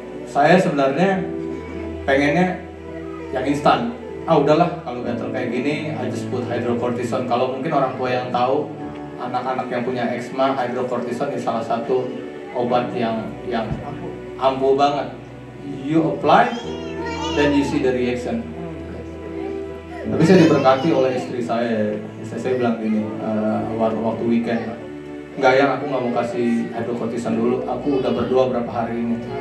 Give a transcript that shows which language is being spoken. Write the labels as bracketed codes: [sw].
[id] Saya sebenarnya pengennya yang instan. Udahlah, kalau gatal kayak gini, [en] I just put hydrocortisone. [id] Kalau mungkin orang tua yang tahu, anak-anak yang punya eczema, hydrocortisone is salah satu obat yang ampuh banget. [en] You apply, then you see the reaction. [id] Tapi saya diberkati oleh istri saya. Istri saya bilang gini, waktu weekend, enggak yang aku nggak mau kasih hydrocortisone dulu. Aku udah berdoa berapa hari ini.